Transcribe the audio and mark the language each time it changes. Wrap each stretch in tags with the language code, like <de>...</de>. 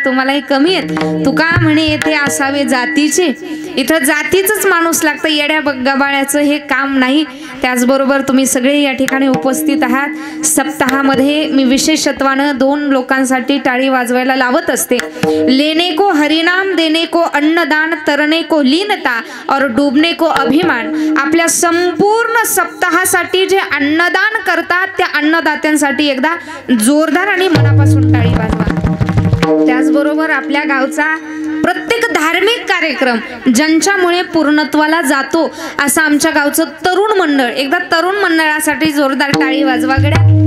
<mr>तुम्हालाही कमी आहेत. तुका म्हणे येथे असावे जातीचे, इथं जातीचंच माणूस लागतं, येड्या गबाळ्याचं हे काम नाही. त्याचबरोबर तुम्ही सगळे या ठिकाणी उपस्थित आहात. सप्ताहामध्ये मी विशेषत्वानं 2 लोकांसाठी टाळी वाजवायला लावत असते.</mr> <hi>लेने को हरिनाम, देने को अन्नदान, तरने को लीनता और डूबने को अभिमान.</hi> <mr>आपल्या संपूर्ण सप्ताहासाठी जे अन्नदान करतात त्या अन्नदात्यांसाठी एकदा जोरदार आणि मनापासून टाळी वाजवा। त्याचबरोबर आपल्या गावचा प्रत्येक धार्मिक कार्यक्रम ज्यांच्यामुळे पूर्णत्वाला जातो असं आमच्या गावचं तरुण मंडळ, एकदा तरुण मंडळासाठी जोरदार टाळी वाजवा गड्या।</mr>